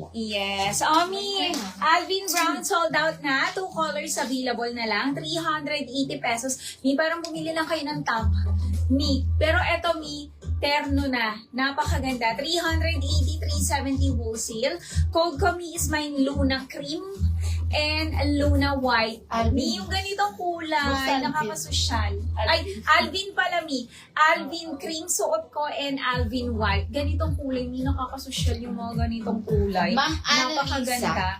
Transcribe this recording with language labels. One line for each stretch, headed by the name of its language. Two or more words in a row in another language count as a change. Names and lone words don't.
English: Yes.
Filipino: Omi, Alvin Brown
English: sold out
Filipino: na. 2
English: colors available
Filipino: na lang. 380 pesos. Mi, parang bumili lang kayo ng top. Mi. Pero eto, Mi, terno na. Napakaganda. 380, 370 wholesale. Code ko, Mi,
English: is mine
Filipino: Luna Cream and Luna White. Mi, yung ganitong kulay, nakakasosyal. Ay, Alvin pala, Mi. Alvin Cream suot ko and Alvin White. Ganitong kulay, Mi, nakakasosyal yung mga ganitong kulay. Ma'am Napakaganda.